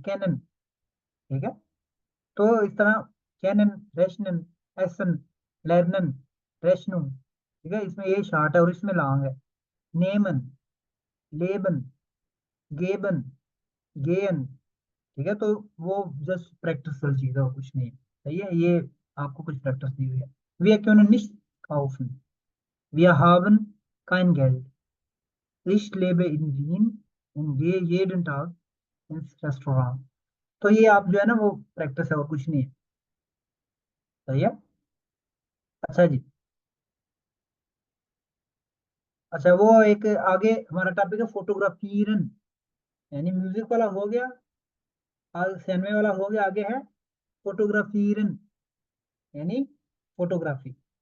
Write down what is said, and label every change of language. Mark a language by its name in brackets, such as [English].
[Hindi] Cannon, ठीक है। तो इस तरह कैनन, रेशनन, एसन, लेरनन, रेशनु, ठीक है, इसमें ए शार्ट है और इसमें लॉन्ग है। नेमन, लेबन, गेबन, गेयन, ठीक है। तो वो जस्ट प्रैक्टिस वाली चीज है और कुछ नहीं है, सही है। ये आपको कुछ प्रैक्टिस दी हुई है। [German] Wir können nicht kaufen, wir haben kein Geld, ich lebe in Wien und gehe jeden Tag ins Restaurant। [Hindi] तो ये आप जो है ना वो प्रैक्टिस है और कुछ नहीं है, सही है। अच्छा जी, अच्छा वो एक आगे हमारा टॉपिक है फोटोग्राफीरन, यानी म्यूजिक वाला हो गया, आगे सिनेमे वाला हो गया, आगे है फोटोग्राफीरन यानी फोटोग्राफी।